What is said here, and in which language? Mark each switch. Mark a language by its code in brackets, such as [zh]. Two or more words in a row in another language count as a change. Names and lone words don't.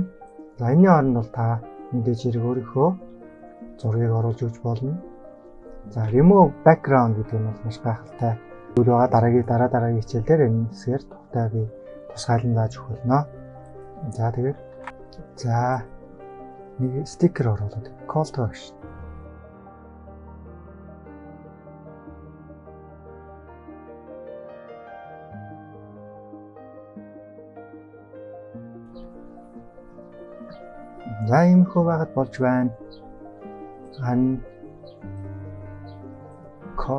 [mn] За энэний оронд бол та мэдээж хэрэг өөрийнхөө зургийг оруулж өгч болно. За [en] remove background [mn] гэдэг нь бол маш гайхалтай зүйл байгаа. Дараагийн хичээлээр энэ хэсгээр тухтай би тусгайлан зааж өгөх болно. За тэгээд нэг стикер оруулаад [en] call to action. [mn] За иймэрхүү байгаад болж байна. Call.